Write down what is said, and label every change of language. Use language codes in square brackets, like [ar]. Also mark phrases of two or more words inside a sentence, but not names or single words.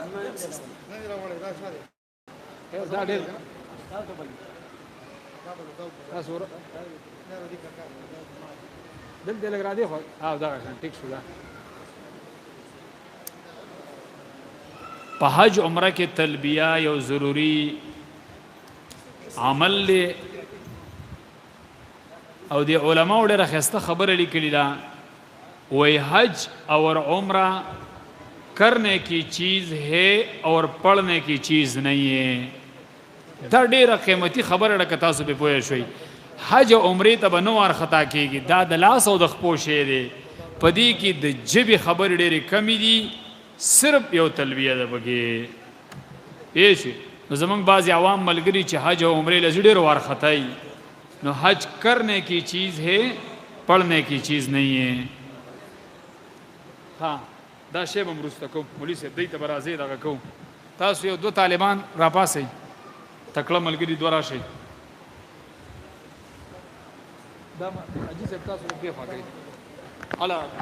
[ps] دا ډېر دلته لږ را دی خو دغه شان ټیک شو دا په حج عمره کې تلبیه یو ضروری عمل دی او دی علماء ډېره ښایسته خبره لیکلې ده [ur] وہی حج اور عمرہ کرنے کی چیز ہے اور پڑھنے کی چیز نہیں ہے [ps] دا ډېره قیمتي خبره ده که تاسو پې پوه شئ حج او عمرې ته به نه وارخطا کېږي دا د لاس او د خپو شی دی په دې کې د ژبې خبرې ډېرې کمې دي صرف یو تلبیه ده پکې پوه شئ نو زموږ بعضې عوام ملګري چې حج او عمرې له ډېر وارخطایي نو حج [ur] کرنے کی چیز ہے پڑھنے کی چیز نہیں ہے [ps] ها دا شی به وروسته کوم مولي صاحب دی ته به راځئ دغه کوو تاسو یو دوه طالبان راپاسئ تکړه ملګري دوه راشئ دا حاجي صاحب تاسو دې خوا کوئ هله